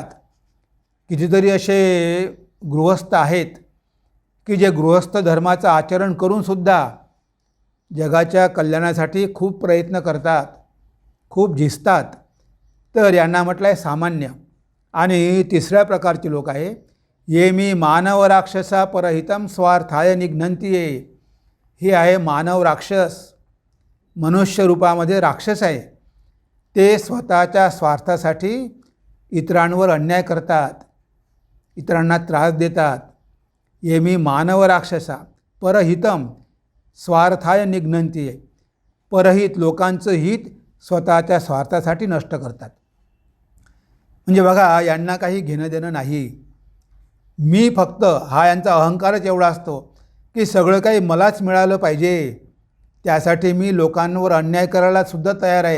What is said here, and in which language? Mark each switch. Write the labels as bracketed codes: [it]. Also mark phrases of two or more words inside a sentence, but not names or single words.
[mr] कितीतरी असे गृहस्थ आहेत की जे गृहस्थ धर्माचं आचरण करूनसुद्धा जगाच्या कल्याणासाठी खूप प्रयत्न करतात, खूप झिजतात. तर यांना म्हटलं आहे सामान्य. आणि तिसऱ्या प्रकारचे लोक आहे [sa] ये मी मानव राक्षसा परहितम स्वार्थाय निघ्नन्ति ये. [mr] हे आहे मानव राक्षस, मनुष्य रूपामध्ये राक्षस आहे. ते स्वतःच्या स्वार्थासाठी इतरांवर अन्याय करतात, इतरांना त्रास देतात. [sa] ये मी मानव राक्षसा परहितम स्वार्थाय निघ्नन्ति ये. परहित, [mr] लोकांचं हित स्वतःच्या स्वार्थासाठी नष्ट करतात. म्हणजे बघा, यांना काही घेणं देणं नाही. मी फक्त, हा यांचा अहंकारच एवढा असतो की सगळं काही मलाच मिळालं पाहिजे, त्यासाठी मी लोकांवर अन्याय करायला सुद्धा तयार आहे.